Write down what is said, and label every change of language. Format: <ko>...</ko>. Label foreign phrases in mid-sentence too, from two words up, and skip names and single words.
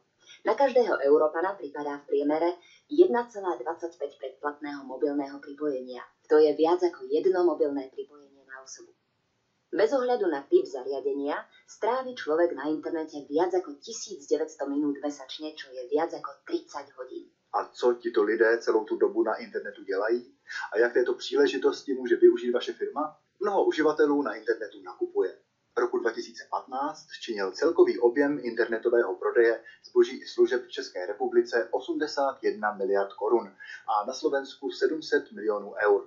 <sk>Na každého Európana pripadá v priemere 1,25 predplatného mobilného pripojenia. To je viac ako jedno mobilné pripojenie na osobu. Bez ohľadu na typ zariadenia strávi človek na internete viac ako 1900 minút mesačne, čo je viac ako 30 hodín.</sk> <cs>A co tito lidé celou tu dobu na internetu dělají? A jak této příležitosti může využít vaše firma? Mnoho uživatelů na internetu nakupuje. Roku 2015 činil celkový objem internetového prodeje zboží i služeb v České republice 81 miliard korun a na Slovensku 700 milionů eur.</cs>